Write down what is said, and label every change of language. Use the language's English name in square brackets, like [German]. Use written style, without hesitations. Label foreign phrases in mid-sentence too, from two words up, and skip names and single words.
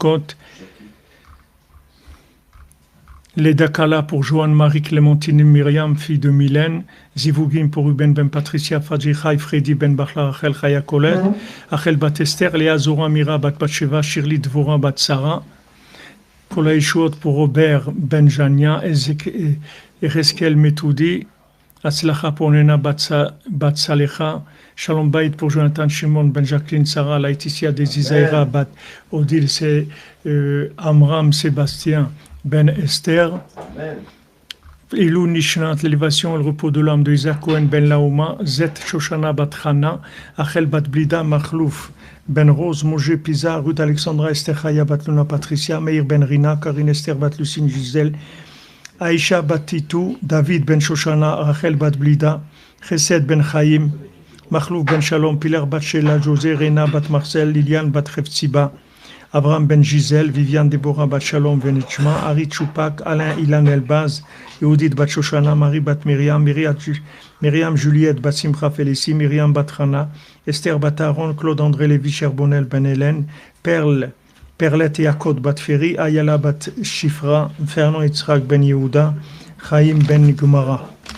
[French] David Ben Yakot. Les Dakala pour Joanne Marie Clémentine Myriam, fille de Mylène. Zivugim pour Ruben Ben Patricia, Fadji Chai, Freddy Ben Bachla, Rachel Chaya Kolet. Rachel Bat Esther, Léa Zora Mira Bat Batsheva, Shirley Dvora Bat Sarah. Pour la Yeshuot pour Robert Ben Jania, Ezekiel Metoudi. Atzlacha pour Nena Bat Salecha. [Hebrew] שלום בית [French] pour Jonathan Shimon Ben Jacqueline Sarah, Laetitia des Isaïra Bat Odile, c'est Amram Sébastien Ben Esther. Amen. [Hebrew] עילוי נשמת, [French] l'élévation et le repos de l'âme de Isaac Cohen Ben Laoma, Zet Shoshana Bat Chana, Achel Bat Blida Machlouf Ben Rose, Moshe Pizar, Ruth Alexandra, Esther Chaya Bat Luna Patricia, Meir Ben Rina, Karine Esther Bat Lucine Gisèle, Aïcha Bat Titou, David Ben Shoshana, Rachel Bat Blida, Chesed Ben Chaim, Machlouf Ben Shalom, Pilar Bat Shela, José Rena Bat Marcel, Liliane Bat Cheftsiba, Abraham Ben Gisèle, Viviane Deborah Bat Shalom Venechma, Ari Choupak, Alain Ilan Elbaz, Yehudit Bat Shoshana, Marie Bat Myriam, Myriam Juliette Bat Simcha Félicie, Myriam Bat Hana, Esther Bat Aaron, Claude André Lévy Cherbonnel Ben Hélène, Perlette Yakot Bat Ferry, Ayala Bat Shifra, Fernand Yitzhak Ben Yehuda, Chaim Ben Gumara.